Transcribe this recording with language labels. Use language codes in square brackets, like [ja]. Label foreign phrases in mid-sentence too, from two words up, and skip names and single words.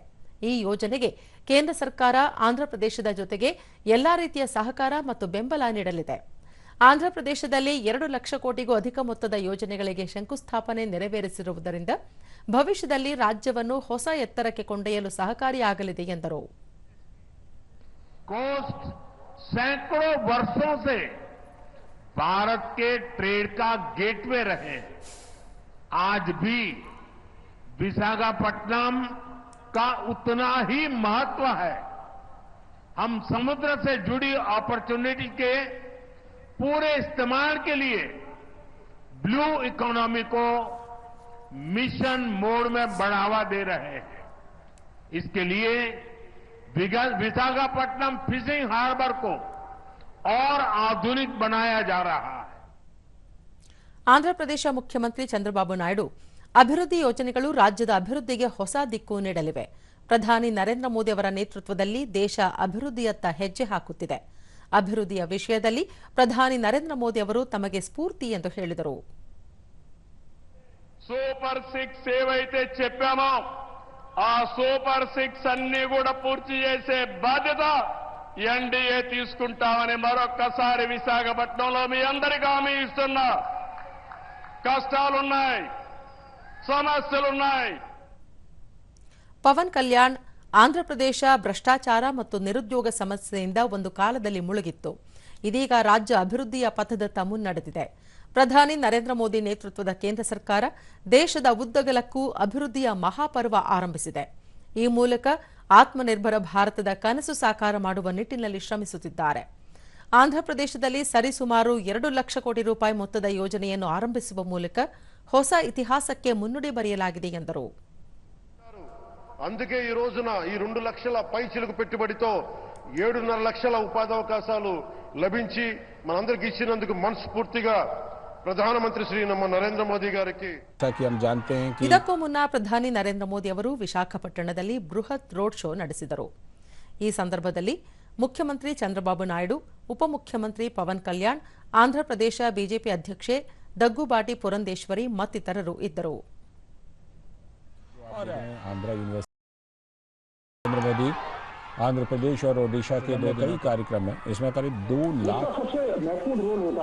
[kn] ಈ ಯೋಜನೆಗೆ ಕೇಂದ್ರ ಸರ್ಕಾರ ಆಂಧ್ರಪ್ರದೇಶದ ಜೊತೆಗೆ ಎಲ್ಲಾ ರೀತಿಯ ಸಹಕಾರ ಮತ್ತು ಬೆಂಬಲ ನೀಡಲಿದೆ. ಆಂಧ್ರಪ್ರದೇಶದಲ್ಲಿ 2 ಲಕ್ಷ ಕೋಟಿಗೂ ಅಧಿಕ ಮೊತ್ತದ ಯೋಜನೆಗಳಿಗೆ ಶಂಕುಸ್ಥಾಪನೆ ನೆರವೇರಿಸಿರುವುದರಿಂದ ಭವಿಷ್ಯದಲ್ಲಿ ರಾಜ್ಯವನ್ನು ಹೊಸ ಎತ್ತರಕ್ಕೆ ಕೊಂಡೊಯ್ಯಲು ಸಹಕಾರಿಯಾಗಲಿದೆ ಎಂದರು. [hi] कोस्ट सैकड़ों वर्षों से भारत के ट्रेड का गेटवे रहे. आज भी विशाखापट्टनम का उतना ही महत्व है. हम समुद्र से जुड़ी अपॉर्चुनिटी के पूरे इस्तेमाल के लिए [en] blue economy [hi] को [en] mission mode [hi] में बढ़ावा दे रहे हैं. इसके लिए विशाखापट्टनम [en] fishing harbour [hi] को और आधुनिक बनाया जा रहा है. [kn] ಆಂಧ್ರಪ್ರದೇಶ ಮುಖ್ಯಮಂತ್ರಿ ಚಂದ್ರಬಾಬು ನಾಯ್ಡು, ಅಭಿವೃದ್ಧಿ ಯೋಜನೆಗಳು ರಾಜ್ಯದ ಅಭಿವೃದ್ಧಿಗೆ ಹೊಸ ದಿಕ್ಕು ನೀಡಲಿವೆ. ಪ್ರಧಾನಿ ನರೇಂದ್ರ ಮೋದಿ ಅವರ ನೇತೃತ್ವದಲ್ಲಿ ದೇಶ ಅಭಿವೃದ್ಧಿಯತ್ತ ಹೆಜ್ಜೆ ಹಾಕುತ್ತಿದೆ. ಅಭಿವೃದ್ಧಿಯ ವಿಷಯದಲ್ಲಿ ಪ್ರಧಾನಿ ನರೇಂದ್ರ ಮೋದಿ ಅವರು ತಮಗೆ ಸ್ಫೂರ್ತಿ ಎಂದು ಹೇಳಿದರು. [te] సూపర్ 6 ఏవైతే చెప్పామో ఆ సూపర్ 6 అన్ని కూడా పూర్తి చేసే బాధ్యత ఎన్డీఏ తీసుకుంటామని మరొక్కసారి విశాఖపట్నంలో మీ అందరికీ హామీ ఇస్తున్నా. కష్టాలున్నాయి, సమస్యలున్నాయి. [kn] ಪವನ್ ಕಲ್ಯಾಣ್, ಆಂಧ್ರಪ್ರದೇಶ ಭ್ರಷ್ಟಾಚಾರ ಮತ್ತು ನಿರುದ್ಯೋಗ ಸಮಸ್ಯೆಯಿಂದ ಒಂದು ಕಾಲದಲ್ಲಿ ಮುಳುಗಿತ್ತು. ಇದೀಗ ರಾಜ್ಯ ಅಭಿವೃದ್ಧಿಯ ಪಥದತ್ತ ಮುನ್ನಡೆದಿದೆ. ಪ್ರಧಾನಿ ನರೇಂದ್ರ ಮೋದಿ ನೇತೃತ್ವದ ಕೇಂದ್ರ ಸರ್ಕಾರ ದೇಶದ ಉದ್ದಗಲಕ್ಕೂ ಅಭಿವೃದ್ಧಿಯ ಮಹಾಪರ್ವ ಆರಂಭಿಸಿದೆ. ಈ ಮೂಲಕ ಆತ್ಮನಿರ್ಭರ ಭಾರತದ ಕನಸು ಸಾಕಾರ ಮಾಡುವ ನಿಟ್ಟಿನಲ್ಲಿ ಶ್ರಮಿಸುತ್ತಿದ್ದಾರೆ. ಆಂಧ್ರಪ್ರದೇಶದಲ್ಲಿ ಸರಿಸುಮಾರು 2 ಲಕ್ಷ ಕೋಟಿ ರೂಪಾಯಿ ಮೊತ್ತದ ಯೋಜನೆಯನ್ನು ಆರಂಭಿಸುವ ಮೂಲಕ ಹೊಸ ಇತಿಹಾಸಕ್ಕೆ ಮುನ್ನುಡಿ ಬರೆಯಲಾಗಿದೆ ಎಂದರು. [te] అందుకే ఈ రోజున ఈ 2 లక్షల పైచిలుకు పెట్టుబడితో 7.5 లక్షల ఉపాధి అవకాశాలు లభించి మనందరికీ ఇచ్చినందుకు మనస్ఫూర్తిగా [kn] ಪ್ರಧಾನಮಂತ್ರಿ ಶ್ರೀ ನಮ್ಮ ನರೇಂದ್ರ ಮೋದಿ [te] గారికి. [kn] ಇದಕ್ಕೂ ಮುನ್ನ ಪ್ರಧಾನಿ ನರೇಂದ್ರ ಮೋದಿ ಅವರು ವಿಶಾಖಪಟ್ಟಣದಲ್ಲಿ ಬೃಹತ್ ರೋಡ್ ಶೋ ನಡೆಸಿದರು. ಈ ಸಂದರ್ಭದಲ್ಲಿ ಮುಖ್ಯಮಂತ್ರಿ ಚಂದ್ರಬಾಬು ನಾಯ್ಡು, ಉಪಮುಖ್ಯಮಂತ್ರಿ ಪವನ್ ಕಲ್ಯಾಣ್, ಆಂಧ್ರಪ್ರದೇಶ ಬಿಜೆಪಿ ಅಧ್ಯಕ್ಷೆ ದಗ್ಗುಬಾಟಿ ಪುರಂದೇಶ್ವರಿ ಮತ್ತಿತರರು ಇದ್ದರು. [hi] आंध्रा यूनिवर्सिटी नरेंद्र मोदी आंध्र प्रदेश और ओडिशा के दो कई कार्यक्रम है। इसमें करीब 2 लाख